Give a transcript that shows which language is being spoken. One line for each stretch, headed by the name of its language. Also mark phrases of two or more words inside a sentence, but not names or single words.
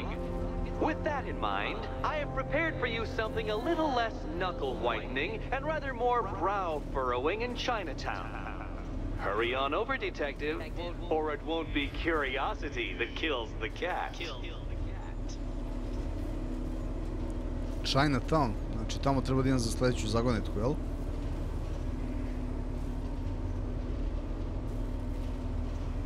English: With that in mind, I have prepared for you something a little less knuckle-whitening and rather more brow-furrowing in Chinatown. Hurry on over, Detective, or it won't be curiosity that kills the cat.
Bosnian: Chinatown, znači tamo treba da idem za sljedeću zagonetku, jel?